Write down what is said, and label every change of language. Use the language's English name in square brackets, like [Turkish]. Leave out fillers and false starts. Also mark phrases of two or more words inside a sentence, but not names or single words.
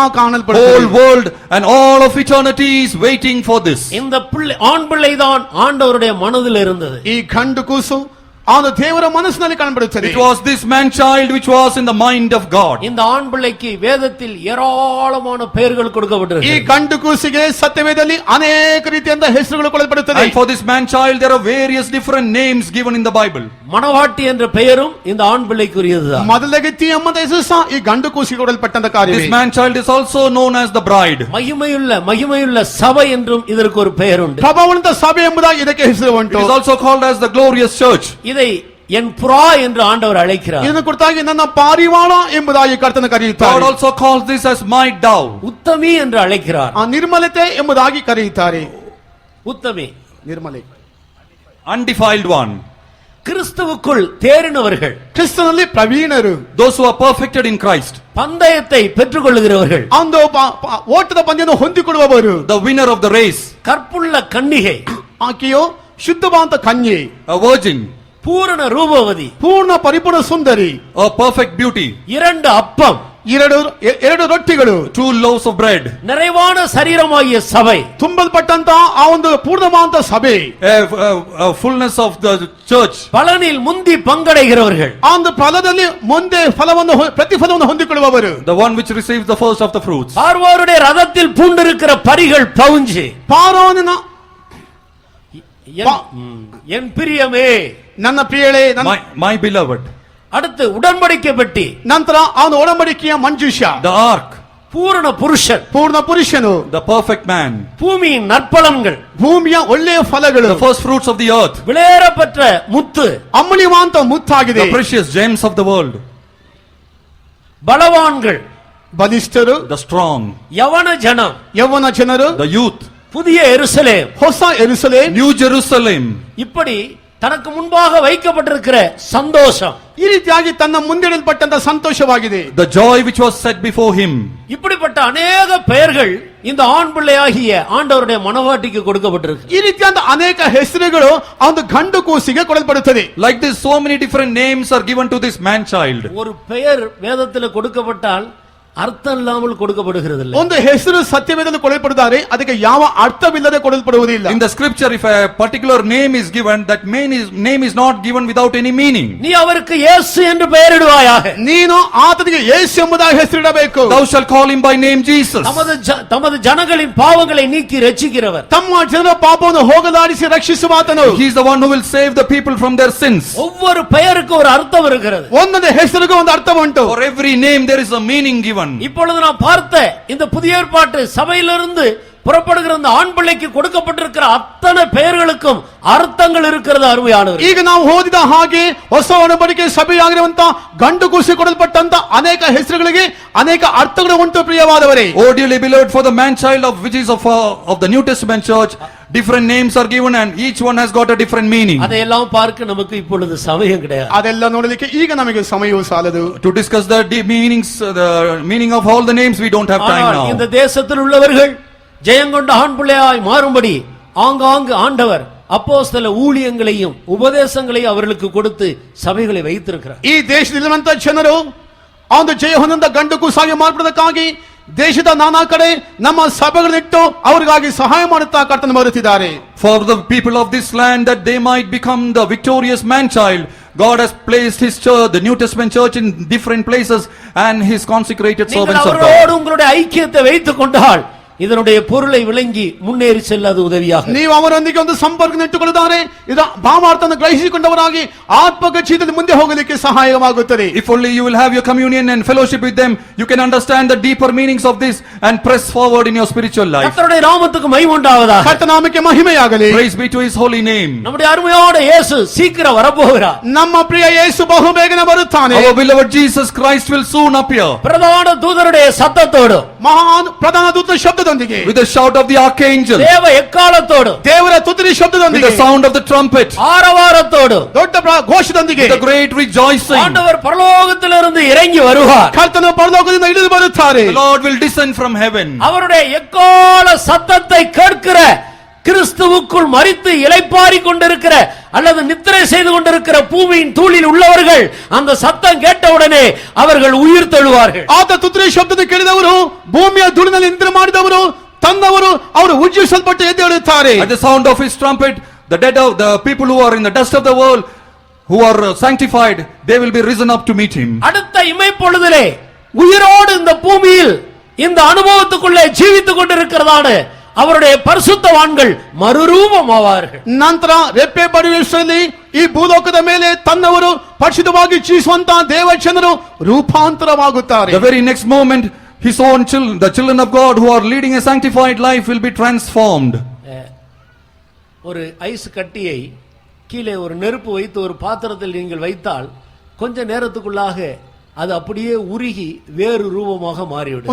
[English] Whole [Kannada] ಕಾಣಲ್ಪಡುತ್ತದೆ. [English] world and all of eternity is waiting for this. [Tamil] இந்த பிள்ளை, ஆண் பிள்ளை தான் ஆண்டவருடைய மனதில் இருந்தது. [Kannada] ಈ ಗಂಡು ಕೂಸು ಅದು ದೇವರ ಮನಸ್ಸಿನಲ್ಲಿ ಕಾಣಬರುತ್ತದೆ. [English] It was this man child which was in the mind of God. [Tamil] இந்த ஆண் பிள்ளைக்கு வேதத்தில் ஏராளமான பெயர்கள் [Kannada] ಈ [Tamil] கொடுக்கப்பட்டிருக்கு. [Kannada] ಗಂಡು ಕೂಸಿಗೆ ಸತ್ಯವೇದದಲ್ಲಿ ಅನೇಕ ರೀತಿಯಿಂದ ಹೆಸರುಗಳು ಕೊಡಲ್ಪಡುತ್ತದೆ. [English] And for this man child there are various different names given in the Bible. [Tamil] மணவாட்டி என்ற பெயரும் இந்த ஆண் பிள்ளைக்குரியதுதான். [Kannada] ಮೊದಲಗೆತ್ತಿ ಎಂಬ ಹೆಸರು ಸಹ ಈ ಗಂಡು ಕೂಸಿಗೆ ಕೊಡಲ್ಪಟ್ಟಂತ ಕಾರ್ಯ. [English] This man child is also known as the bride. [Tamil] மகிமையுள்ள சபை என்றும் இதற்கு ஒரு பெயர் உண்டு. [Kannada] ಪ್ರಭಾವಂತ ಸಭೆ ಎಂಬುದಾಗಿ ಇದಕ್ಕೆ ಹೆಸರು [English] It [Kannada] ಉಂಟು. [English] is also called as the glorious church. [Tamil] இதை என் புறா என்று ஆண்டவர் அழைக்கிறார். [Kannada] ಇದನ್ನು ಕುರಿತಾಗಿ ನನ್ನ ಪಾರಿವಾಳ ಎಂಬುದಾಗಿ ಕರ್ತನ [English] God [Kannada] ಕರೆಯುತ್ತಾರೆ. [English] also calls this as my dove. [Tamil] உத்தமி என்று அழைக்கிறார். [Kannada] ಆ ನಿರ್ಮಲತೆ ಎಂಬುದಾಗಿ ಕರೆಯುತ್ತಾರೆ. [Tamil] உத்தமி [Kannada] ನಿರ್ಮಲೆ, [English] Undefiled one. [Tamil] கிறிஸ்துவுக்குள் தேறினவர்கள், [Kannada] ಕ್ರಿಸ್ತನಲ್ಲಿ ಪ್ರವೀಣರು, [English] Those who are perfected in Christ. [Tamil] பந்தயத்தை பெற்றுக்கொள்ளுகிறவர்கள், [Kannada] ಅಂದು ಓಟದ ಪಂದ್ಯವನ್ನು ಹೊಂದಿಕೊಳ್ಳುವವರು, [English] The winner of the race. [Tamil] கற்புள்ள கன்னிகை, [Kannada] ಆಕೆಯು ಶುದ್ಧವಾದ ಕನ್ಯೆ, [English] A virgin. [Tamil] பூரண ரூபவதி, [Kannada] ಪೂರ್ಣ ಪರಿಪೂರ್ಣ ಸುಂದರಿ, [English] A perfect beauty. [Tamil] இரண்டு அப்பம், [Kannada] ಎರಡು ರೊಟ್ಟಿಗಳು, [English] 2 loaves of bread. [Tamil] நிறைவான சரீரமாகிய சபை, [Kannada] ತುಂಬಲ್ಪಟ್ಟಂತ ಆ ಒಂದು ಪೂರ್ಣವಾದ ಸಭೆ, [English] A fullness of the church. [Tamil] பலனில் முந்தி பங்கடைகிறவர்கள், [Kannada] ಆ ಒಂದು ಫಲದಲ್ಲಿ ಮುಂದೆ ಪ್ರತಿಫಲವನ್ನು ಹೊಂದಿಕೊಳ್ಳುವವರು, [English] The one which receives the first of the fruits. [Tamil] பார்வோருடைய ரதத்தில் பூண்டிருக்கிற பரிகள் பவுஞ்சு, [Kannada] ಪಾರೋನಿನ [Tamil] என் பிரியமே, [Kannada] ನನ್ನ ಪ್ರಿಯಳೇ, [English] My beloved. [Tamil] அடுத்து உடன்படிக்கை பெட்டி, [Kannada] ನಂತರ ಅವನು ಒಡಂಬಡಿಕೆಯ ಮಂಜೂಷ, [English] The ark. [Tamil] பூரண புருஷன், [Kannada] ಪೂರ್ಣ ಪುರುಷನು, [English] The perfect man. [Tamil] பூமியின் நற்பலன்கள், [Kannada] ಭೂಮಿಯ ಒಳ್ಳೆಯ ಫಲಗಳು, [English] The first fruits of the earth. [Tamil] விளையேறப்பெற்ற முத்து, [Kannada] ಅಮೂಲ್ಯವಾದ ಮುತ್ತಾಗಿದೆ, [English] The precious gems of the world. [Tamil] பலவான்கள், [Kannada] ಬಲಿಷ್ಠರು, [English] The strong. [Tamil] யவன ஜனம், [Kannada] ಯೌವನ ಜನರು, [English] The youth. [Tamil] புதிய எருசலேம், [Kannada] ಹೊಸ ಎರುಸಲೇಮ್, [English] New Jerusalem. [Tamil] இப்படி தனக்கு முன்பாக வைக்கப்பட்டிருக்கிற சந்தோஷம், [Kannada] ಈ ರೀತಿಯಾಗಿ ತನ್ನ ಮುಂದಿಡಲ್ಪಟ್ಟಂತ ಸಂತೋಷವಾಗಿದೆ. [English] The joy which was set before him. [Tamil] இப்படிப்பட்ட அநேக பெயர்கள் இந்த ஆண் பிள்ளையாகிய ஆண்டவருடைய மனவாட்டிக்கு கொடுக்கப்பட்டிருக்கு. [Kannada] ಈ ರೀತಿಯಾದ ಅನೇಕ ಹೆಸರುಗಳು ಆ ಒಂದು ಗಂಡು ಕೂಸಿಗೆ ಕೊಡಲ್ಪಡುತ್ತದೆ. [English] Like this, so many different names are given to this man child. [Tamil] ஒரு பெயர் வேதத்தில் கொடுக்கப்பட்டால் அர்த்தம் இல்லாமல் கொடுக்கப்படுகிறது இல்லை. [Kannada] ಒಂದು ಹೆಸರು ಸತ್ಯವೇದದಲ್ಲಿ ಕೊಡಲ್ಪಡುತ್ತಾರೆ, ಅದಕ್ಕೆ ಯಾವ ಅರ್ಥವಿಲ್ಲದೆ ಕೊಡಲ್ಪಡುವುದಿಲ್ಲ. [English] In the scripture, if a particular name is given, that name is not given without any meaning. [Tamil] நீ அவருக்கு இயேசு என்று பெயரிடுவாயாக. [Kannada] ನೀನು ಆತನಿಗೆ ಯೇಸು ಎಂಬುದಾಗಿ ಹೆಸರಿಡಬೇಕು. [English] Thou shalt call him by name Jesus. [Tamil] தமது ஜனங்களின் பாவங்களை நீக்கி ரட்சிக்கிறவர், [Kannada] ತಮ್ಮ ಜನರ ಪಾಪವನ್ನು ಹೋಗಲಾಡಿಸಿ ರಕ್ಷಿಸುವಾತನು. [English] He is the one who will save the people from their sins. [Tamil] ஒவ்வொரு பெயருக்கு ஒரு அர்த்தம் இருக்கிறது. [Kannada] ಒಂದೊಂದು ಹೆಸರಿಗೂ ಒಂದು ಅರ್ಥ ಉಂಟು. [English] For every name there is a meaning given. [Tamil] இப்பொழுது நாம் பார்த்த இந்த புதிய ஏற்பாட்டு சபையிலிருந்து புறப்படுகிற அந்த ஆண் பிள்ளைக்கு கொடுக்கப்பட்டிருக்கிற அத்தனை பெயர்களுக்கும் அர்த்தங்கள் இருக்கிறது. அருமையானவர், [Kannada] ಈಗ ನಾವು ಓದಿದ ಹಾಗೆ ಹೊಸ ಒಡಂಬಡಿಕೆ ಸಭೆಯಾಗಿರುವಂತ ಗಂಡು ಕೂಸಿ ಕೊಡಲ್ಪಟ್ಟಂತ ಅನೇಕ ಹೆಸರುಗಳಿಗೆ ಅನೇಕ ಅರ್ಥಗಳು ಉಂಟು. ಪ್ರಿಯವಾದವರೇ, [English] Oh dearly beloved, for the man child of which is of the New Testament church, different names are given and each one has got a different meaning. [Tamil] அதையெல்லாம் பார்க்க நமக்கு இப்பொழுது சமயம் கிடையாது. [Kannada] ಅದೆಲ್ಲ ನೋಡಲಿಕ್ಕೆ ಈಗ ನಮಗೆ ಸಮಯವೂ ಸಾಲದು. [English] To discuss the meanings, the meaning of all the names, we don't have time [Tamil] ஆனால் இந்த [English] now. [Tamil] தேசத்தில் உள்ளவர்கள் ஜெயங்கொண்ட ஆண் பிள்ளையாய் மாறும்படி ஆங்காங்கு ஆண்டவர் அப்போஸ்தல ஊழியங்களையும் உபதேசங்களையும் அவர்களுக்கு கொடுத்து சபைகளை வைத்திருக்கிறார். [Kannada] ಈ ದೇಶದಲ್ಲಿರುವಂತ ಜನರು ಆ ಒಂದು ಜಯ ಹೊಂದ ಗಂಡು ಕೂಸಾಗಿ ಮಾರ್ಪಡೋದಕ್ಕಾಗಿ ದೇಶದ ನಾನಾ ಕಡೆ ನಮ್ಮ ಸಭೆಗಳನ್ನಿಟ್ಟು ಅವರಿಗಾಗಿ ಸಹಾಯ ಮಾಡುತ್ತಾ ಕರ್ತನ ಬರುತ್ತಿದ್ದಾರೆ. [English] For the people of this land, that they might become the victorious man child, God has placed his church, the New Testament church, in different places and his consecrated [Tamil] நீங்கள் [English] servants of [Tamil] அவரோடு [English] God. [Tamil] உங்களுடைய ஐக்கியத்தை வைத்துக் கொண்டால் இதனுடைய பொருளை விளங்கி முன்னேறி செல்லது உதவியாக. [Kannada] ನೀವು ಅವರೊಂದಿಗೆ ಒಂದು ಸಂಪರ್ಕ ಇಟ್ಟುಕೊಳ್ಳುತ್ತಾರೆ, ಇದರ ಭಾವಾರ್ಥವನ್ನು ಗ್ರಹಿಸಿಕೊಂಡವರಾಗಿ ಆತ್ಮಗಚ್ಛಿತದಲ್ಲಿ ಮುಂದೆ ಹೋಗಲಿಕ್ಕೆ ಸಹಾಯವಾಗುತ್ತದೆ. [English] If only you will have your communion and fellowship with them, you can understand the deeper meanings of this and press forward in your spiritual life. [Tamil] கர்த்தருடைய நாமத்துக்கு மகிமை உண்டாவதாக. [Kannada] ಕರ್ತನಾಮಕ್ಕೆ ಮಹಿಮೆಯಾಗಲಿ. [English] Praise be to his holy name. [Tamil] நம்முடைய அருமையான இயேசு சீக்கிரம் வரப்போகிறார். [Kannada] ನಮ್ಮ ಪ್ರಿಯ ಯೇಸು ಬಹುಬೇಗನೆ ಬರುತ್ತಾನೆ. [English] Our beloved Jesus Christ will soon appear. [Tamil] பிரதான தூதருடைய சத்தத்தோடு, [Kannada] ಮಹಾನ್ ಪ್ರಧಾನ ದೂತ ಶಬ್ದದೊಂದಿಗೆ, [English] With the shout of the archangel, [Tamil] தேவ எக்காலத்தோடு, [Kannada] ದೇವರ ತುತ್ತೂರಿ [English] with [Kannada] ಶಬ್ದದೊಂದಿಗೆ, [English] the sound of the trumpet, [Tamil] ஆரவாரத்தோடு [Kannada] ದೊಡ್ಡ ಘೋಷದೊಂದಿಗೆ [English] with the great rejoicing, [Tamil] ஆண்டவர் பரலோகத்திலிருந்து இறங்கி வருவார். [Kannada] ಕರ್ತನು ಪರಲೋಕದಿಂದ ಇಳಿದು ಬರುತ್ತಾರೆ. [English] the Lord will descend from heaven. [Tamil] அவருடைய எக்கால சத்தத்தை கேட்கிற, கிறிஸ்துவுக்குள் மரித்து இளைப்பாரி கொண்டிருக்கிற அல்லது நித்திரை செய்து கொண்டிருக்கிற பூமியின் தூளில் உள்ளவர்கள் அந்த சத்தம் கேட்டவுடனே அவர்கள் உயிர் தெழுவார்கள். [Kannada] ಆತ ತುತ್ತೂರಿ ಶಬ್ದದ ಕೇಳಿದವರು, ಭೂಮಿಯ ಧೂಳಿನಲ್ಲಿ ನಿದ್ರೆ ಮಾಡಿದವರು, ತಂದವರು, ಅವರು ಉಜ್ಜೀವಿಸಲ್ಪಟ್ಟು ಎದ್ದೇಳುತ್ತಾರೆ. [English] At the sound of his trumpet, the dead of the people who are in the dust of the world who are sanctified, they will be risen up to meet him. [Tamil] அடுத்த இமைப்பொழுதிலே உயிரோடு இந்த பூமியில் இந்த அனுபவத்துக்குள்ளே ஜீவித்துக் கொண்டிருக்கிறதான அவருடைய பரிசுத்தவான்கள் மறுரூபமாவார்கள். [Kannada] ನಂತರ ರೆಪ್ಪೆ ಬಡಿಯುವಷ್ಟರಲ್ಲಿ ಈ ಭೂಲೋಕದ ಮೇಲೆ ತನ್ನವರು ಪರಿಶುದ್ಧವಾಗಿ ಜೀವಿಸುವಂತ ದೇವಜನರು ರೂಪಾಂತರವಾಗುತ್ತಾರೆ. [English] The very next moment, his own children, the children of God who are leading a sanctified life will be transformed. [Tamil] ஒரு ஐஸ் கட்டியை கீழே ஒரு நெருப்பு வைத்து ஒரு பாத்திரத்தில் நீங்கள் வைத்தால் கொஞ்ச நேரத்துக்குள்ளாக அது அப்படியே உருகி வேறு ரூபமாக மாறிவிடும்.